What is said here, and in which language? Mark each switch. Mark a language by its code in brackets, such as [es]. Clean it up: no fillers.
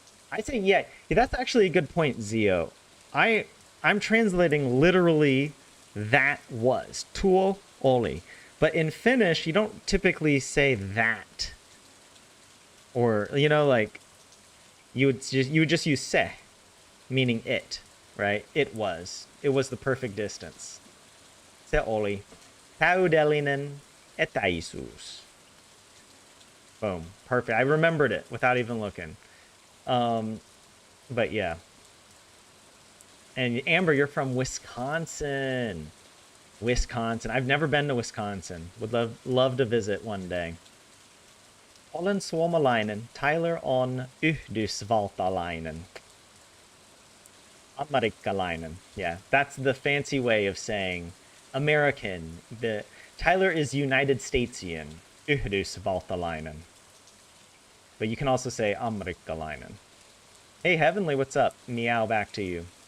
[en] I say yeah, that's actually a good point, Zio. I'm translating literally that was. [fi] Tuo, oli. [en] But in Finnish, you don't typically say that. Or, you know, like you would just use se, meaning it, right? It was the perfect distance. [fi] Se oli täydellinen etäisyys. [en] Boom, perfect. I remembered it without even looking. But yeah. And Amber, you're from Wisconsin. Wisconsin. I've never been to Wisconsin. Would love to visit one day. [fi] Olen suomalainen. Tyler on Yhdysvaltalainen. Amerikkalainen. [en] Yeah, that's the fancy way of saying American. Tyler is United Statesian. Yhdysvaltalainen. But you can also say Amerikkalainen. Hey, Heavenly, what's up? Meow back to you.